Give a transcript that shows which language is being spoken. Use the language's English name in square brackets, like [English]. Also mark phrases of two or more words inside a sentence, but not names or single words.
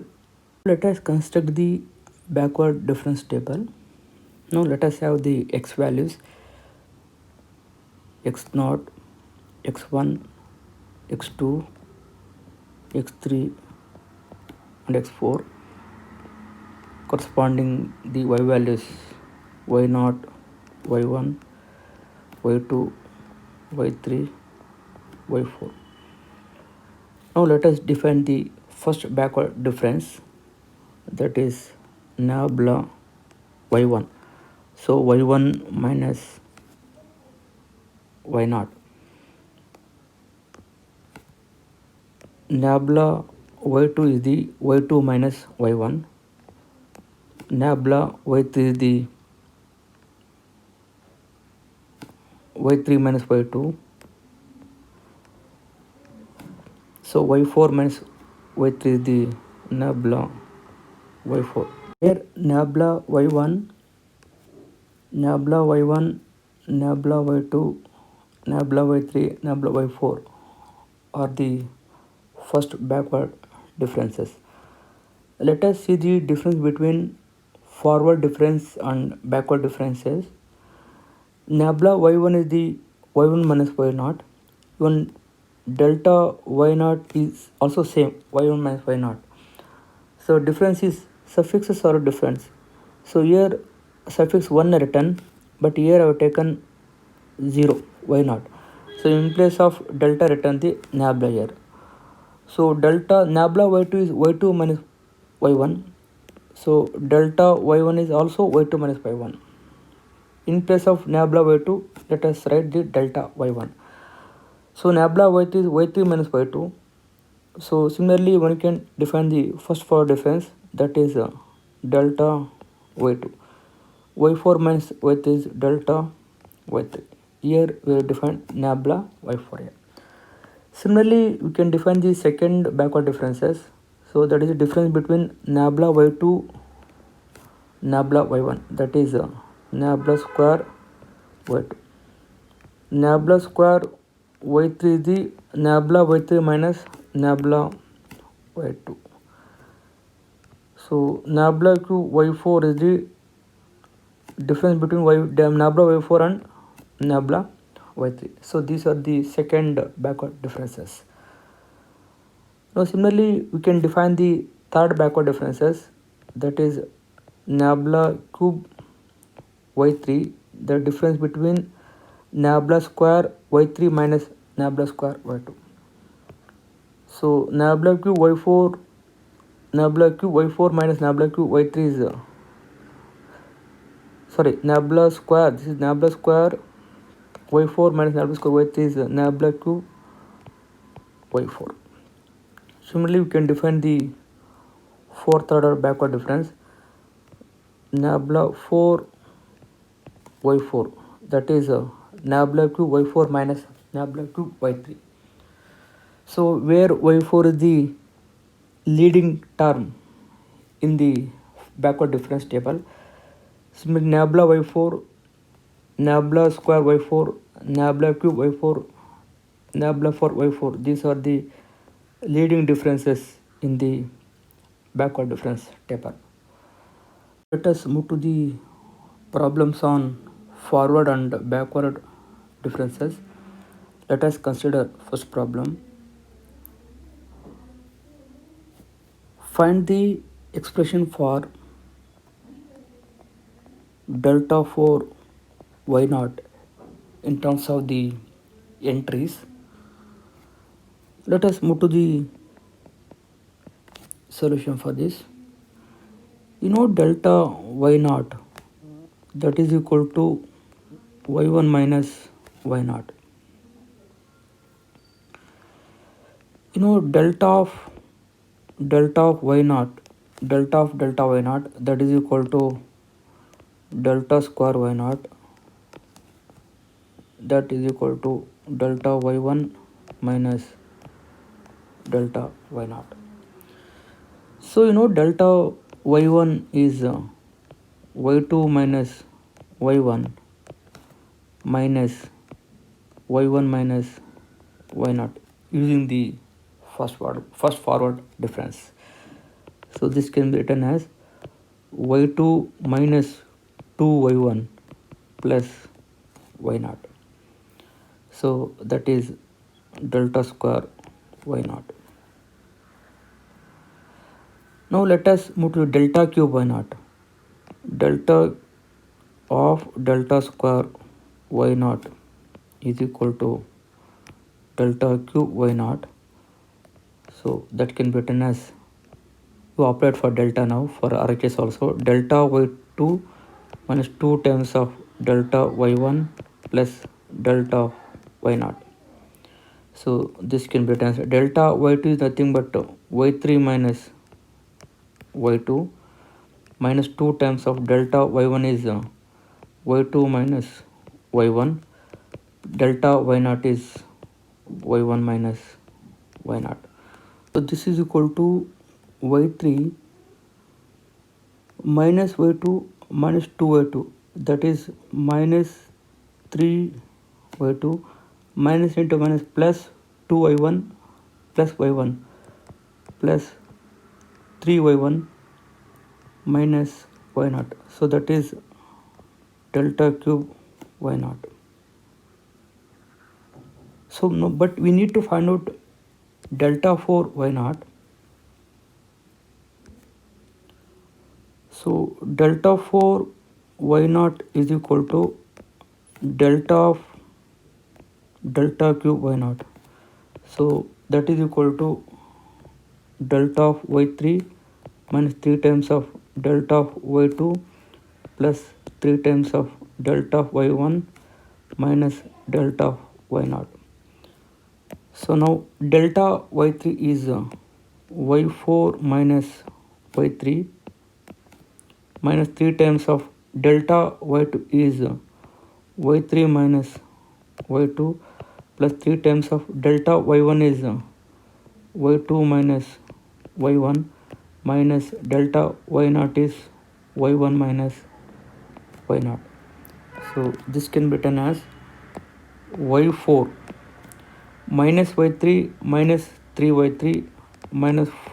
[English] Let us construct the backward difference table. Now let us have the x values x0, x1, x2, x3 and x4, corresponding the y values y0, y1, y2, y3, y4. Now let us define the first backward difference, that is nabla y1. So y1 minus y0. Nabla y2 is the y2 minus y1. Nabla y3 is the y3 minus y2. So y4 minus y3 is the nabla y4. Here nabla y1, nabla y1, nabla y2, nabla y3, nabla y4 are the first backward differences. Let us see the difference between forward difference and backward differences. Nabla y1 is the y1 minus y0. Even delta y0 is also same, y1 minus y0. So difference is suffixes are different. So here suffix 1 written, but here I have taken 0, y0. So in place of delta written the nabla here. So delta nabla y2 is y2 minus y1. So delta y1 is also y2 minus y1. In place of nabla y2, let us write the delta y1. So nabla y2 is y3 minus y2. So similarly, one can define the first forward difference, that is delta y2. y4 minus y3 is delta y3. Here we have defined nabla y4 here. Similarly, we can define the second backward differences. So that is the difference between nabla y2, nabla y1, that is nabla square y2. Nabla square y3 is the nabla y3 minus nabla y2. So nabla cube y4 is the difference between nabla y4 and nabla y3. So these are the second backward differences. Now similarly, we can define the third backward differences, that is nabla cube y3, the difference between nabla square y3 minus nabla square y2. So nabla cube y4, nabla cube y4 minus nabla cube y3 is nabla square, this is nabla square y4 minus nabla square y3 is nabla cube y4. Similarly, we can define the fourth order backward difference, nabla 4 y4, that is nabla cube y4 minus nabla cube y3. So where y4 is the leading term in the backward difference table. Simply nabla y4, nabla square y4, nabla cube y4, nabla 4 y4. These are the leading differences in the backward difference table. Let us move to the problems on forward and backward differences. Let us consider first problem. Find the expression for delta 4 y naught in terms of the entries. Let us move to the solution for this. You know delta y naught, that is equal to y1 minus y naught. You know delta of y naught, delta of delta y naught, that is equal to delta square y naught, that is equal to delta y1 minus delta y naught. So you know delta y1 is y2 minus y1 minus y1 minus y naught using the first forward difference. So this can be written as y2 minus 2y1 plus y naught. So that is delta square y naught. Now let us move to delta cube y naught. Delta of delta square y naught is equal to delta cube y naught. So that can be written as, you operate for delta now for RHS also, delta y2 minus 2 times of delta y1 plus delta y naught. So this can be written as delta y2 is nothing but y3 minus y2 minus 2 times of delta y1 is y2 minus y1, delta y naught is y1 minus y naught. So this is equal to y3 minus y2 minus 2y2, that is minus 3y2 minus into minus plus 2y1 plus y1 plus 3y1 minus y naught. So that is delta cube y naught. So no, but we need to find out delta 4 y naught. So delta 4 y naught is equal to delta of delta cube y naught. So that is equal to delta of y3 minus 3 times of delta of y2 plus 3 times of delta of y1 minus delta of y naught. So now delta y3 is y4 minus y3 minus 3 times of delta y2 is y3 minus y2 plus 3 times of delta y1 is y2 minus y1 minus delta y naught is y1 minus y naught. So this can be written as y4 minus y3 minus 3y3 minus